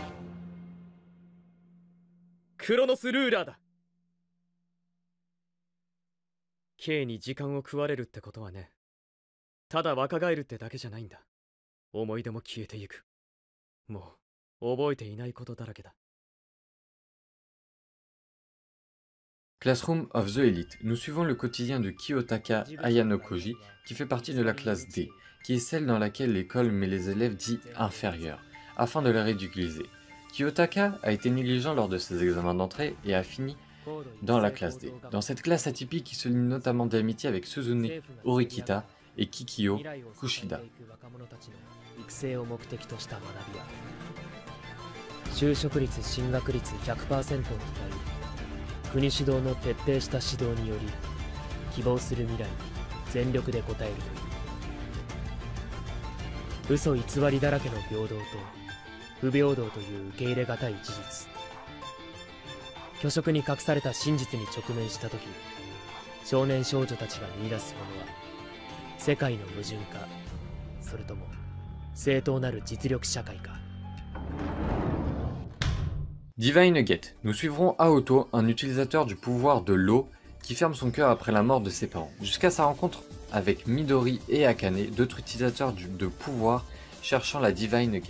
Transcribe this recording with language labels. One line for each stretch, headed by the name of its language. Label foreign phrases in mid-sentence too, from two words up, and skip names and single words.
Japanese: クロノスルーラーだ。 K に時間を食われるってことはね、ただ若返るってだけじゃないんだ。思い出も消えていく。もう覚えていないことだらけだ。
French: Classroom of the Elite. Nous suivons le quotidien de Kiyotaka Ayanokoji, qui fait partie de la classe D, qui est celle dans laquelle l'école met les élèves dits inférieurs, afin de les ridiculiser. Kiyotaka a été négligent lors de ses examens d'entrée et a fini dans la classe D. Dans cette classe atypique, il se lie notamment d'amitié avec Suzune Horikita et Kikyo Kushida.
Japanese: 就職率進学率 100% を謳い、国主導の徹底した指導により希望する未来に全力で応えるという嘘偽りだらけの平等と不平等という受け入れがたい事実、虚飾に隠された真実に直面した時、少年少女たちが見出すものは世界の矛盾か、それとも正当なる実力社会か。
French: Divine Nugget. Nous suivrons Aoto, un utilisateur du pouvoir de l'eau qui ferme son cœur après la mort de ses parents, jusqu'à sa rencontre avec Midori et Akane, d'autres utilisateurs de pouvoir cherchant la Divine Nugget.